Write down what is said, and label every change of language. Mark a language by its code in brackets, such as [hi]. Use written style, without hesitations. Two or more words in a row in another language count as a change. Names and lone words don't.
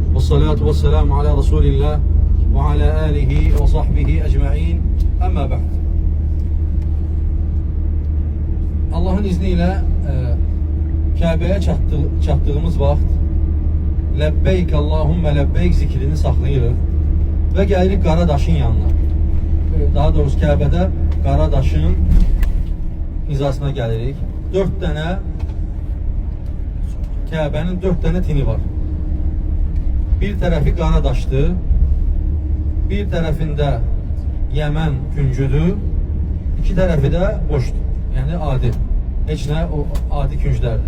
[ar] الصلاة والسلام على رسول الله وعلى آله وصحبه أجمعين. أما بعد. [az] Allah'ın izniyle Kabe'ye çatdığımız vaxt [ar] لبيك اللهم لبيك [az] zikrini saxlayırıq və gəlirik Qaradaşın yanına. Daha doğrusu Kabe'də Qaradaşın hizasına gəlirik. 4 dənə Kabe'nin 4 tane tini var. Bir tarafı Qaradaşdır, bir tarafında Yemen küncüdür, iki tarafı da boşdur. Yani adi. Heç nə, o adi künclərdir.